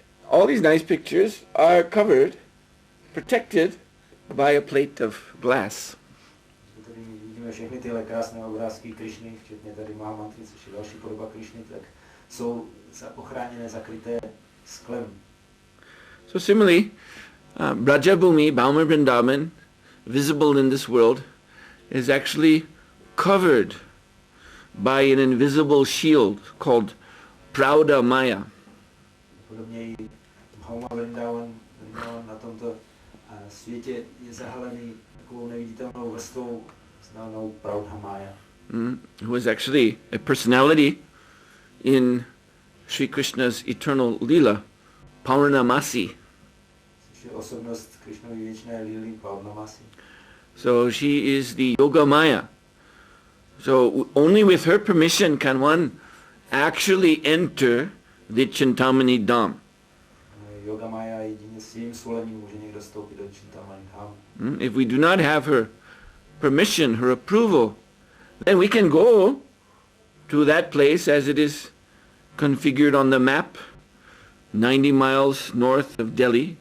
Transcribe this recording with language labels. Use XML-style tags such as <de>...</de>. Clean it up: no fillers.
<en>All these nice pictures are covered, protected by a plate of glass.</en> <cs>Tady vidíme všechny tyhle krásné obrázky Krišny, včetně tady Mahamantry, což je další podoba Krišny, tak jsou ochráněné, zakryté sklem.</cs> <en>So similarly, Vraja Bhumi, Bhauma Vrindavan, visible in this world, is actually covered by an invisible shield called Pravda Maya.</en> <cs>Podobně i Bhauma Vrindavan na tomto světě je zahalený takovou neviditelnou vrstvou známou Pravda Maya.</cs> <en>Who is actually a personality in Sri Krishna's eternal lila, Purnamasi.</en> <cs>Což je osobnost Krišnovy věčné líly Purnamasi.</cs> <en>So she is the Yoga Maya. So only with her permission can one actually enter the Chintamani Dham.</en> <cs>Yoga Maya jedině s jejím svolením může někdo vstoupit do Chintamani Dham.</cs> <en>If we do not have her permission, her approval, then we can go to that place as it is configured on the map, 90 miles north of Delhi.</en>